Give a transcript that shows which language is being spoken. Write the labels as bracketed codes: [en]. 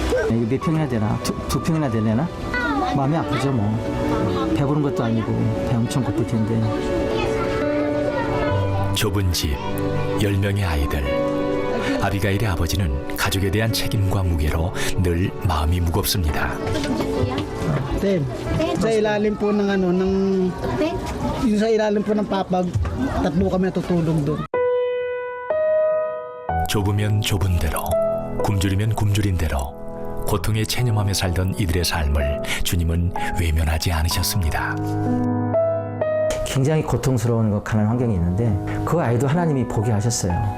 [ko] 이거 몇 평이나 되나? 두 평이나 되려나? 마음이 아프죠 뭐. 배부른 것도 아니고 배 엄청 고플 텐데. 좁은 집, 10명의 아이들. 아비가일의 아버지는 가족에 대한 책임과 무게로 늘 마음이 무겁습니다. [en] Ten. [tl] Sa ilalim po ng ano, yung sa ilalim po ng papag, tatlo kami natutulog doon. [ko] 좁으면 좁은 대로, 굶주리면 굶주린 대로 고통에 체념하며 살던 이들의 삶을 주님은 외면하지 않으셨습니다. 굉장히 고통스러운 가난한 환경이 있는데 그 아이도 하나님이 보게 하셨어요.